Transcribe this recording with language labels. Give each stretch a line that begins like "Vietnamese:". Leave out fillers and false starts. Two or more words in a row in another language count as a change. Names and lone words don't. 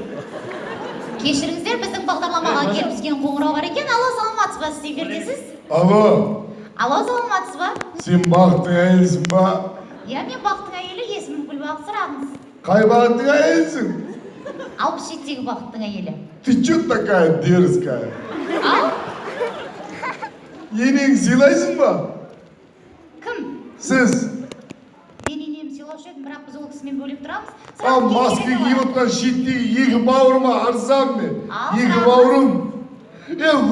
Kazakh: Кешіріңіздер, біздің бағдарламаға келіп түскен қоңырау бар екен. Алло, саламатсыз ба? Сіз эфирдесіз? Алло, Алло, саламатсыз ба? сен бақыттың әйелсің ба? Иә, мен бақыттың әйелі, есімім Гүлбақыт, сұрағыңыз. Қай бақыттың әйелсің? 67-тегі бақыттың әйелі.
Russian: Ты чё такая дерзкая?
Kazakh: Ал? Енең сыйлайсың ба? Кім? Сіз. Мен енем сыйлаушы едім, бірақ біз ол кісімен бөлек тұрамыз. Ал маска киіп отқан шеттегі екі бауырыма арзан мен. Ал, Екі сұрағыңыз. бауырым.